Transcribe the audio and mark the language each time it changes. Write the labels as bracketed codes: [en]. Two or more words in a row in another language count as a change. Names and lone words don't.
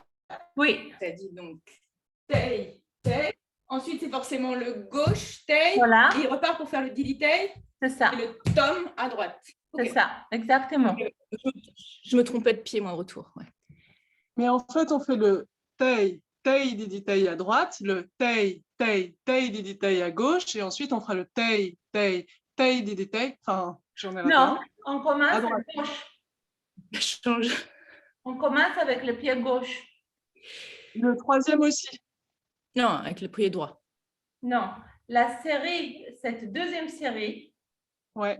[fr] Oui. Ça dit donc tay. Ensuite, c'est forcément le gauche, tay. Voilà. Et il repart pour faire le didi tay C'est ça. et le tom à droite. C'est Ok. ça, exactement. Je me trompais de pied, moi, au retour. Ouais. Mais en fait, on fait le tay, didi, tay à droite, le tay, didi, tay à gauche, et ensuite on fera le tay, didi, tay. Enfin, j'en ai raté Non, un. on commence À à droite. gauche. Je change. On commence avec le pied gauche. Le troisième aussi. Non, avec le pied droit. Non, la série, cette deuxième série, Ouais,